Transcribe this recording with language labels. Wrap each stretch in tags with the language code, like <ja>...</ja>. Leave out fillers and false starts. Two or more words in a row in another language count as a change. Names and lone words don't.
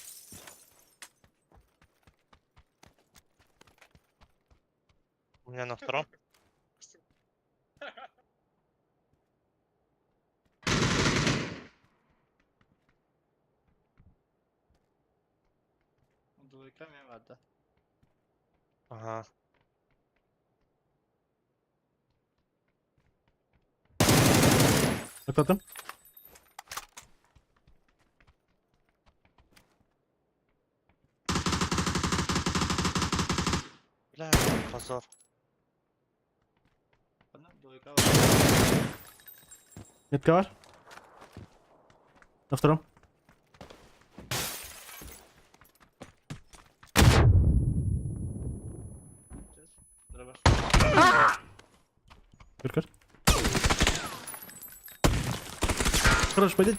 <ru>У меня на втором.</ru> <tr>Двойка mi vardı?</tr> <ru>Ага.</ru> <tr>Atladım.</tr> <ru>Бля, позор.</ru> <tr>Двойка var. Метка var.</tr> <ru>На втором. Кыр-кыр. Хорош, пойдет.</ru>